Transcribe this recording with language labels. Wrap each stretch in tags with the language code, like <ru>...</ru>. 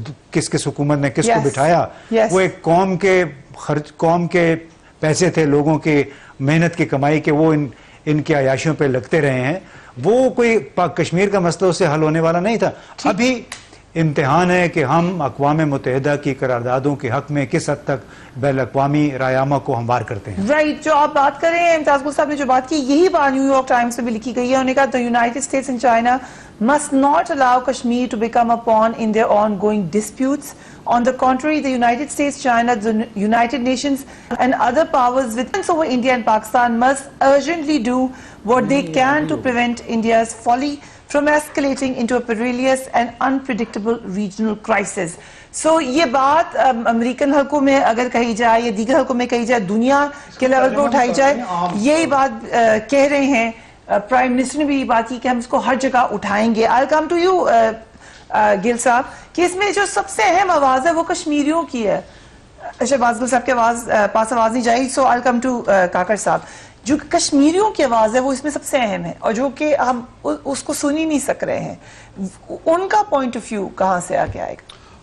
<ur>کس حکومت نے کس کو بٹھایا، وہ ایک قوم کے پیسے تھے، لوگوں کی محنت کی کمائی کے، وہ ان کی عیاشیوں پہ لگتے رہے ہیں، وہ کوئی کشمیر کا مسئلہ اس سے حل ہونے والا نہیں تھا۔ ابھی امتحان ہے کہ ہم اقوام متحدہ کی قراردادوں کے حق میں کس حد تک بین الاقوامی رائے کو ہموار کرتے ہیں۔ رائٹ، جو آپ بات کر رہے ہیں امتیاز گل صاحب نے جو بات کی، یہی بات نیو یارک ٹائمز میں بھی لکھی گئی ہے، انہوں نے کہا</ur> <en>the United States and China must not allow Kashmir to become a pawn in their ongoing disputes. On the contrary, the United States, China, the United Nations and other powers with over India and Pakistan must urgently do what they can to prevent India's folly from escalating into a perilous and unpredictable regional crisis.</en> <ur>So یہ بات American حلقوں میں اگر کہی جائے یا دیگر حلقوں میں کہی جائے، دنیا کے لیول پر اٹھائی جائے، یہی بات کہہ رہے ہیں پرائم منسٹر نے بھی یہ بات کی کہ ہم اس کو ہر جگہ اٹھائیں گے۔</ur> <en>I'll come to you</en> <ur>گل صاحب کہ اس میں جو سب سے اہم آواز ہے وہ کشمیریوں کی ہے۔ شہباز گل صاحب کے پاس آواز نہیں جائے،</ur> <en>so I'll come to</en> <ur>Kakar صاحب۔ جو کشمیریوں کی آواز ہے وہ اس میں سب سے اہم ہے، اور جو کہ ہم اس کو سن ہی نہیں سک رہے ہیں، ان کا پوائنٹ آف ویو کہاں سے آگے آئے گا؟</ur>